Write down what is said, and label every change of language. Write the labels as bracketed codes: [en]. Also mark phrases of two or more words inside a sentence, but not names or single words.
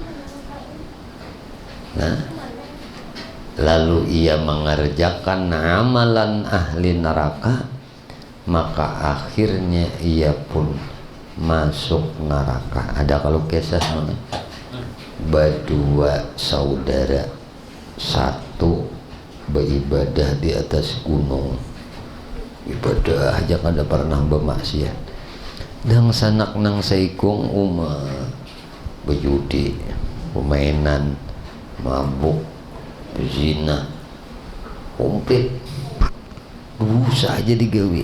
[id] Nah lalu ia mengerjakan amalan ahli neraka, maka akhirnya ia pun masuk neraka. [bjn] Ada kalau kisah mana? Berdua saudara, satu beribadah di atas gunung, ibadah aja kada pernah bermaksiat, dan sanak nang saikung berjudi, permainan, mabuk, berzina, komplit dosa aja digawe.